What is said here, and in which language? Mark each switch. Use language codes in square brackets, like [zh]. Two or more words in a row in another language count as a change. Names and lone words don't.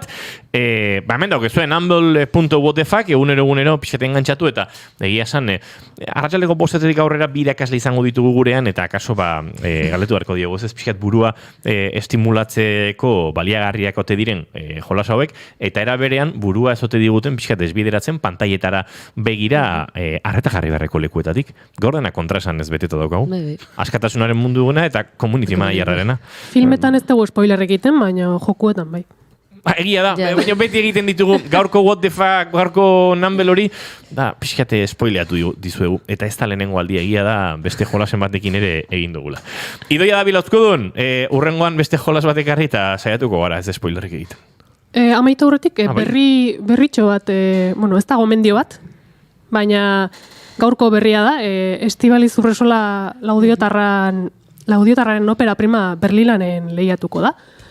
[eu] Hemen dauk ezuen humble.whatthefuck egunero pixete engantzatu eta egia esan arratsaleko bostetetik aurrera bi irakasle izango ditugu gurean eta akaso galetu beharko diogu ez pixkat burua estimulatzeko baliagarriak ote diren jolas hauek eta era berean burua ez ote diguten pixkat desbideratzen pantailetara begira arreta jarri beharreko lekuetatik. Gaur dena kontraesan ez beteta daukagu. Askatasunaren mundu duguna eta [en] community managerarena. [eu] Filmetan ez dugu spoiler egiten, baina jokuetan bai. Egia da, baina beti egiten ditugu gaurko what the fuck, gaurko Numble hori, da, pixkate spoileatu dizuegu, eta ez da lehenengo aldia, egia da beste jolasen batekin ere egin dugula. Idoia da bilauzkudun, urrengoan beste jolas batek harri eta saiatuko gara ez spoilerik egiten. Amaitu horretik, berritxo bat, ez da gomendio bat, baina gaurko berria da, Estibaliz Urresola Laudiotarraren opera prima Berlilanen lehiatuko da.